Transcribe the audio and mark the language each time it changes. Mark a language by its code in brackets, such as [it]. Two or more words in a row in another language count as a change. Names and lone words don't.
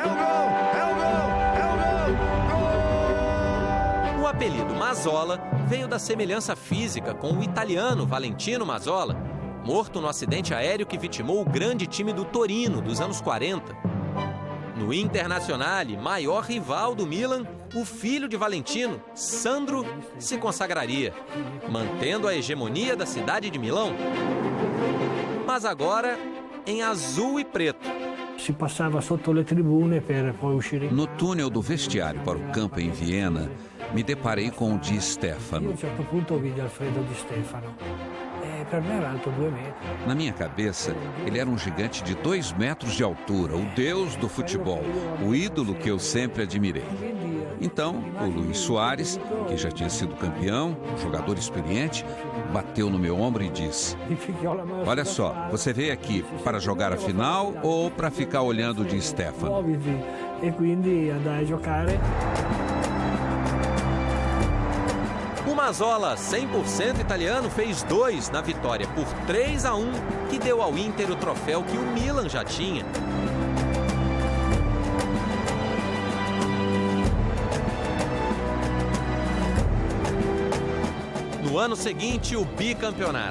[pt] O apelido Mazzola veio da semelhança física com o italiano Valentino Mazzola, morto no acidente aéreo que vitimou o grande time do Torino dos anos 40. No Internazionale, maior rival do Milan, o filho de Valentino, Sandro, se consagraria, mantendo a hegemonia da cidade de Milão. Mas agora em azul e preto. [it] Si passava sotto le tribune per poi uscire. [pt] No túnel do vestiário para o campo em Viena, me deparei com o Di Stéfano. [it] A um certo punto vidi Alfredo Di Stéfano. Per me era alto 2 metri. [pt] Na minha cabeça, ele era um gigante de 2 metros de altura, o deus do futebol, o ídolo que eu sempre admirei. Então, o Luís Soares, que já tinha sido campeão, um jogador experiente, bateu no meu ombro e disse: olha só, você veio aqui para jogar a final ou para ficar olhando de Stefano? [it] E quindi andai a giocare. [pt] O Mazzola, 100% italiano, fez 2 na vitória por 3-1, que deu ao Inter o troféu que o Milan já tinha. No ano seguinte, o bicampeonato.